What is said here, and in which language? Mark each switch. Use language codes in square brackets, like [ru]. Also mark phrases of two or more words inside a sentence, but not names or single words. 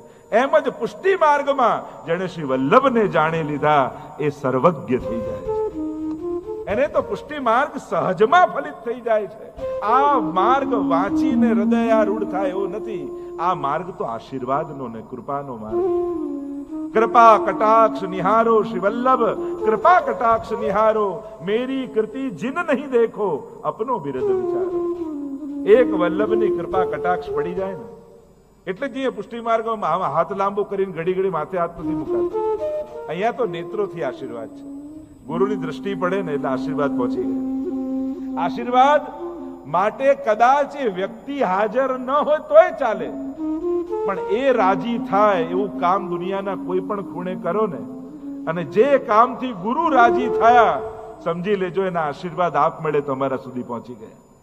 [gu] એમ જ પુષ્ટિ માર્ગમાં જેણે શ્રી વલ્લભને જાણી લીધા એ સર્વજ્ઞ થઈ જાય છે. એને તો પુષ્ટિ માર્ગ સહજમાં ફલિત થઈ જાય છે. આ માર્ગ વાંચીને હૃદયારૂઢ થાય એવો નથી. આ માર્ગ તો આશીર્વાદનો ને કૃપાનો માર્ગ. [hi] कृपा कटाक्ष निहारो श्री वल्लभ, कृपा कटाक्ष निहारो मेरी कृति जिन नहीं देखो अपनो बिरद विचारो. [gu] એક વલ્લભની કૃપા કટાક્ષ પડી જાય ને એટલે જ પુષ્ટિ માર્ગમાં હાથ લાંબો કરીને ઘડી ઘડી માથે હાથ નથી મુકાતા. અહીંયા તો નેત્રોથી આશીર્વાદ છે. ગુરુની દ્રષ્ટિ પડે ને એટલે આશીર્વાદ પહોંચી ગયા. આશીર્વાદ માટે કદાચ એ વ્યક્તિ હાજર ન હોય તોય ચાલે, પણ એ રાજી થાય એવું કામ દુનિયાના કોઈ પણ ખૂણે કરો ને, અને જે કામથી ગુરુ રાજી થયા સમજી લેજો એના આશીર્વાદ આપ મળે તમારા સુધી પહોંચી ગયા.